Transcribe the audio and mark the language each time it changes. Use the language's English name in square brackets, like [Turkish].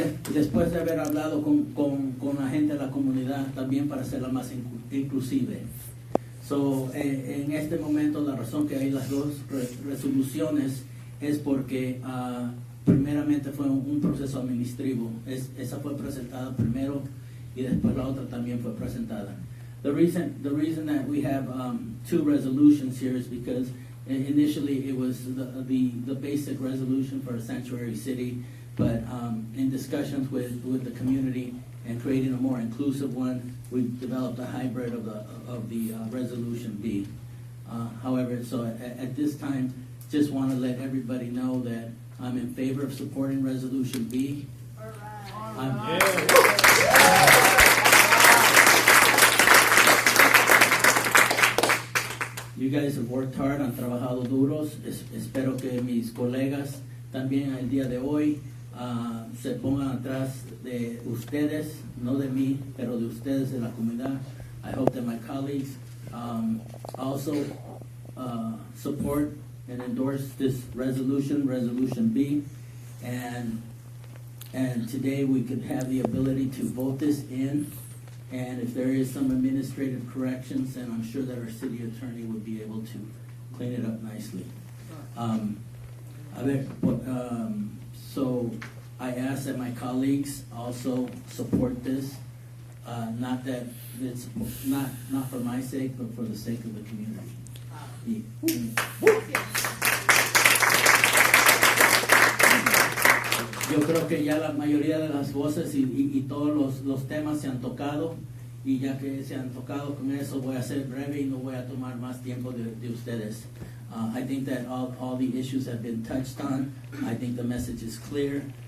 [Spanish] Y después de haber hablado con la gente de la comunidad, también para hacerla más inclusive. En este momento la razón que hay las dos resoluciones es porque primeramente fue un proceso administrativo. Esa fue presentada primero y después la otra también fue presentada. [English] The reason that we have two resolutions here is because initially it was the basic resolution for a sanctuary city, but in discussions with the community and creating a more inclusive one, we developed a hybrid of the resolution B. However, at this time, just want to let everybody know that I'm in favor of supporting resolution B. You guys have worked hard, [Spanish] han trabajado duros. Espero que mis colegas también el día de hoy se pongan atrás de ustedes, no de mí, pero de ustedes de la comunidad. [English] I hope that my colleagues also support and endorse this resolution B, and today we could have the ability to vote this in. And if there is some administrative corrections, then I'm sure that our city attorney would be able to clean it up nicely. So I ask that my colleagues also support this, not that it's not for my sake, but for the sake of the community. [Spanish] Yo creo que ya la mayoría de las voces y todos los temas se han tocado, y ya que se han tocado con eso, voy a ser breve y no voy a tomar más tiempo de ustedes. [English] I think that all the issues have been touched on. I think the message is clear.